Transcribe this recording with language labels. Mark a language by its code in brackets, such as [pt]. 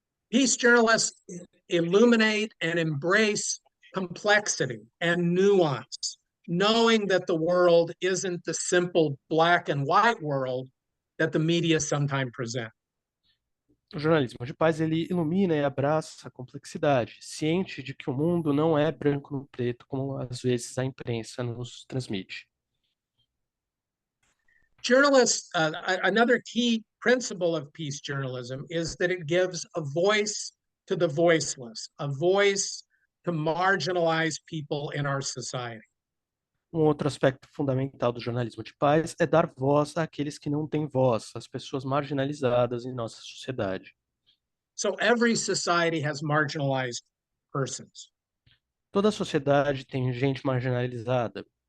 [en] Peace journalists illuminate and embrace complexity and nuance, knowing that the world isn't the simple black and white world that the media sometimes present. [pt] O jornalismo de paz, ele ilumina e abraça a complexidade, ciente de que o mundo não é branco no preto, como às vezes a imprensa nos transmite. [en] Journalists, another key principle of peace journalism is that it gives a voice to the voiceless, a voice to marginalized people in our society. [pt] Um outro aspecto fundamental do jornalismo de paz é dar voz àqueles que não têm voz, às pessoas marginalizadas em nossa sociedade. [en] So every society has marginalized persons. [pt] Toda a sociedade tem gente marginalizada.